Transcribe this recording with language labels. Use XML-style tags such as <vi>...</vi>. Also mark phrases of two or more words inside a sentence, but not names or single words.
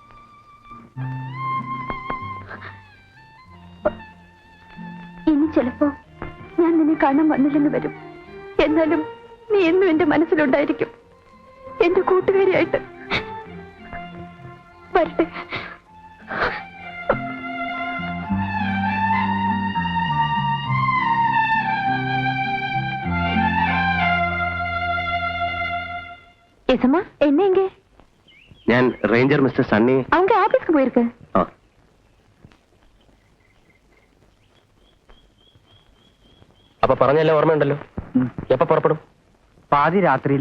<ml>ഇനി ചിലപ്പോ ഞാൻ നിന്നെ കാണാൻ വന്നില്ലെന്ന് വരും. എന്നാലും നീ എന്നും എന്റെ മനസ്സിലുണ്ടായിരിക്കും, എന്റെ കൂട്ടുകാരിയായിട്ട്. വരട്ടെ.</ml> <ta>யசம்மா, என்ன இங்க?</ta> <ml>ഞാൻ റേഞ്ചർ മിസ്റ്റർ സണ്ണി.</ml> <ta>அவங்க ஆபீஸ்க்கு போயிருக்கு.</ta> <ml>അപ്പൊ പറഞ്ഞല്ലേ ഓർമ്മയുണ്ടല്ലോ. എപ്പോ പുറപ്പെടും? പാതി രാത്രിയില്ലേ.</ml>